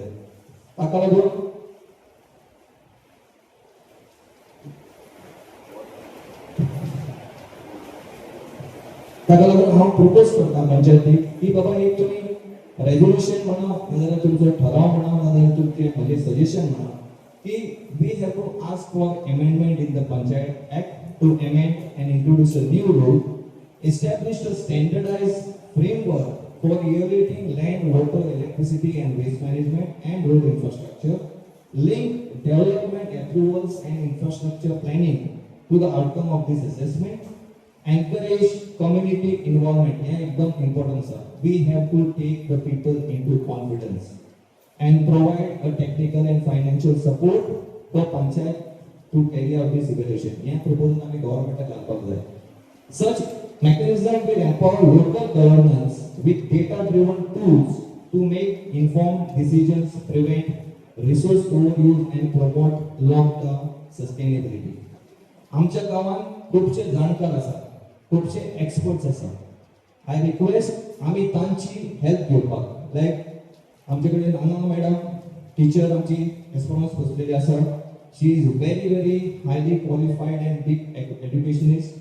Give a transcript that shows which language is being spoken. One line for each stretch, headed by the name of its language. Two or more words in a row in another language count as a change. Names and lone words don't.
Konkani: ताका लागून हांव प्रपोज करता पंचायतीक की बाबा एक तुमी रेजोल्युशन म्हणा नाजाल्यार तुमचो ठराव म्हणा नाजाल्यार तुमचें म्हजें सजेशन म्हणा की
English: we have to ask for amendment in the panchayat act to amend and introduce a new rule, establish a standardized framework for evaluating land, water, electricity and waste management and road infrastructure, link development approvals and infrastructure planning to the outcome of this assessment, encourage community involvement. Yeah, एकदम important sir. We have to take the people into confidence and provide a technical and financial support for panchayat to carry out this evaluation.
Konkani: Yeah, proposal आम्ही government घालपाक जाय.
English: Such mechanism will empower local governance with data-driven tools to make informed decisions, prevent resource overuse and promote long-term sustainability.
Konkani: आमच्या गावात खूपशे जाणकार आसात, खूपशे एक्सपर्ट्स आसा.
English: I request
Konkani: आमी तांची हेल्प घेवपाक. लायक आमचे कडेन हांगा
English: madam teacher
Konkani: आमची एस्ट्रोनॉमर्स बसलेली आसा.
English: She is very highly qualified and big educationist.